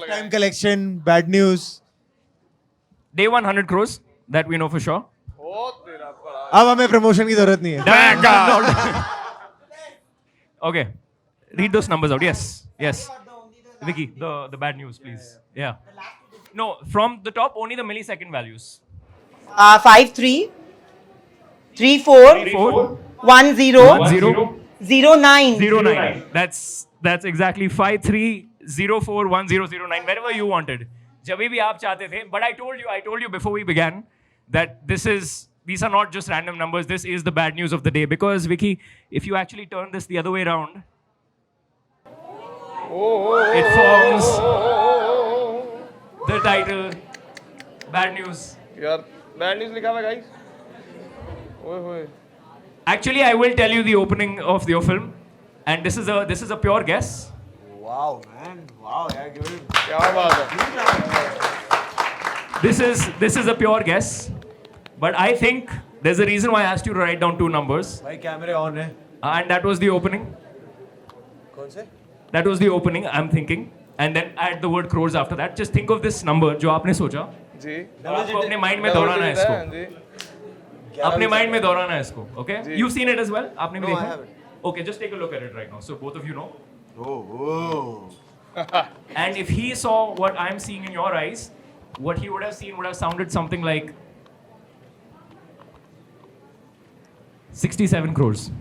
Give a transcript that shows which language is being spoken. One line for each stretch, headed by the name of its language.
English: Lifetime collection, bad news. Day 100 crores, that we know for sure.
Hindi: ओ तेरा बड़ा अब हमें प्रमोशन की जरूरत नहीं है.
English: Okay, read those numbers out. Yes, yes. Vicky, the bad news, please. Yeah. No, from the top, only the millisecond values. 5-3, 3-4, 4, 1-0, 0, 0-9. 09. That's exactly 53041009. Wherever you wanted.
Hindi: जब भी आप चाहते थे.
English: But I told you before we began that these are not just random numbers. This is the bad news of the day. Because Vicky, if you actually turn this the other way around, it forms the title Bad News.
Hindi: यार bad news लिखा हुआ guys ओए होए
English: Actually, I will tell you the opening of your film, and this is a pure guess. Wow, man. Wow, yeah, give it.
Hindi: क्या बात है
English: This is a pure guess, but I think There's a reason why I asked you to write down 2 numbers,
Hindi: भाई कैमरे on है.
English: and that was the opening.
Hindi: कौन से?
English: That was the opening. I'm thinking, and then add the word crores after that. Just think of this number
Hindi: जो आपने सोचा. जी और आपको अपने माइंड में दोहराना है इसको. जी अपने माइंड में दोहराना है इसको.
English: Okay? You've seen it as well.
Hindi: आपने भी
English: No, I
Hindi: देखा.
English: haven't. Okay, just take a look at it right now. So both of you know. Oh. And if he saw what I'm seeing in your eyes, what he would have seen would have sounded something like 67 crores.